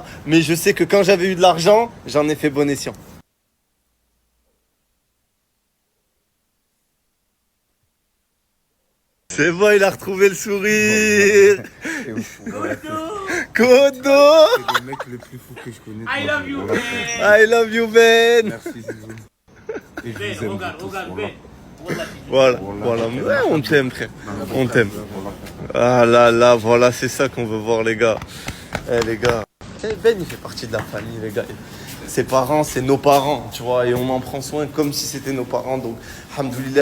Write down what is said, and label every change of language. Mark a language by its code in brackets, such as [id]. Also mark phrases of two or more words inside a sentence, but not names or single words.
[fr] Mais je sais que quand j'avais eu de l'argent, j'en ai fait bon escient. C'est bon, il a retrouvé le sourire. Kodo. C'est le mec le plus fou que je connais. [en] I love you, [fr] Voilà. [en] man. I love you, [fr] Ben. Merci, Zizou. Et je Ben, vous aime regarde, tous, regarde, voilà. Ben. Regarde. Voilà. Ouais, on t'aime, frère. On t'aime. Voilà. Ah là, voilà, c'est ça qu'on veut voir, les gars. Eh, les gars. Ben, il fait partie de la famille, les gars. Ses parents, c'est nos parents, tu vois, et on en prend soin comme si c'était nos parents, donc, alhamdoulilah.